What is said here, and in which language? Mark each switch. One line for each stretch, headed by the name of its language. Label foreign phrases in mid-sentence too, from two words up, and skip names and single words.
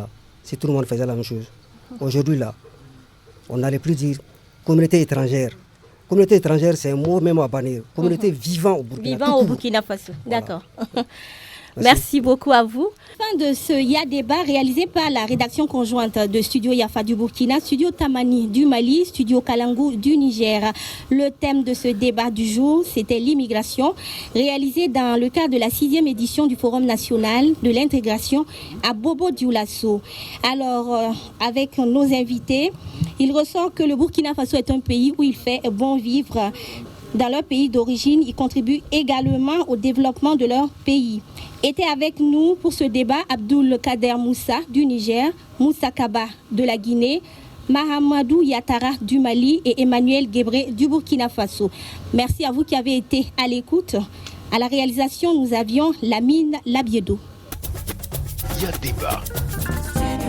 French: Si tout le monde faisait la même chose. Aujourd'hui, là, on n'allait plus dire communauté étrangère. Communauté étrangère, c'est un mot même à bannir. Communauté vivant au Burkina Faso. Vivant au Burkina Faso, voilà. D'accord. Merci beaucoup à vous. Fin de ce Ya Débat réalisé par la rédaction conjointe de Studio Yafa du Burkina, Studio Tamani du Mali, Studio Kalangu du Niger. Le thème de ce débat du jour, c'était l'immigration, réalisé dans le cadre de la 6e édition du Forum national de l'intégration à Bobo-Dioulasso. Alors, avec nos invités, il ressort que le Burkina Faso est un pays où il fait bon vivre. Dans leur pays d'origine, ils contribuent également au développement de leur pays. Était avec nous pour ce débat Abdoul Kader Moussa du Niger, Moussa Kaba de la Guinée, Mahamadou Yattara du Mali et Emmanuel Guébré du Burkina Faso. Merci à vous qui avez été à l'écoute. À la réalisation, nous avions Lamine Labiedo. Il y a débat.